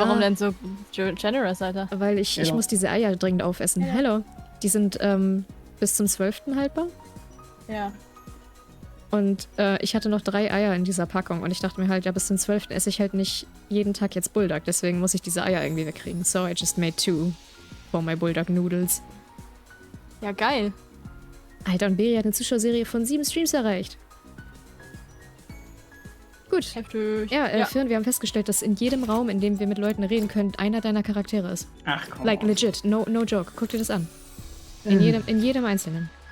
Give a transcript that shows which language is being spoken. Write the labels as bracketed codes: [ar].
[de] Warum denn so generous, Alter? weil ich [en] Hello. [de] muss diese Eier dringend aufessen. [en] Hello. [de] Die sind bis zum 12. haltbar. Ja. Und ich hatte noch 3 Eier in dieser Packung und ich dachte mir halt, ja, bis zum 12. esse ich halt nicht jeden Tag jetzt Bulldog, deswegen muss ich diese Eier irgendwie wegkriegen. [en] So I just made 2 for my Bulldog Noodles. [de] Ja, geil. Alter, und Beri hat eine Zuschauerserie von 7 Streams erreicht. Gut. Heftig. Ja, Fern, wir haben festgestellt, dass in jedem Raum, in dem wir mit Leuten reden können, einer deiner Charaktere ist. Ach komm. [en] Like legit, no joke. [de] Guck dir das an. In jedem Einzelnen.